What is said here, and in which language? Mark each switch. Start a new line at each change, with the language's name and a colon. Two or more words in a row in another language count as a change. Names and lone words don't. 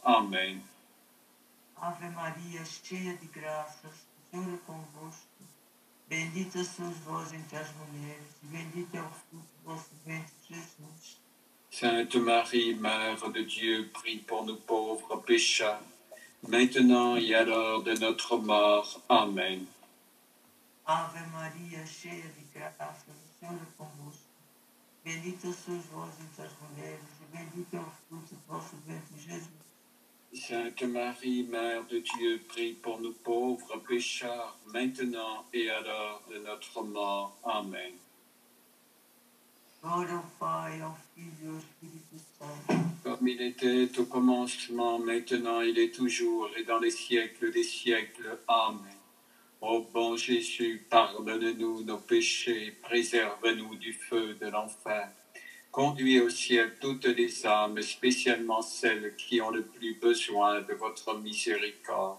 Portuguese: Amen. Ave Maria, cheia de graça, o Senhor é convosco. Bendita sois vós entre as mulheres, e bendito é o fruto do vosso ventre, Jesus.
French: Sainte Marie, Mère de Dieu, prie pour nos pauvres pécheurs, maintenant et à l'heure de notre mort. Amen.
Portuguese: Ave Maria, cheia de graça, o Senhor é convosco. Bendita sois vós entre as mulheres, e bendito é o fruto do vosso ventre, Jesus.
French: Sainte Marie, Mère de Dieu, prie pour nos pauvres pécheurs, maintenant et à l'heure de notre mort. Amen.
Portuguese: Glória ao Pai, ao Filho e ao Espírito Santo.
French: Comme il était au commencement, maintenant, il est toujours, et dans les siècles des siècles. Amen. Ô bon Jésus, pardonne-nous nos péchés, préserve-nous du feu de l'enfer. Conduis au ciel toutes les âmes, spécialement celles qui ont le plus besoin de votre miséricorde.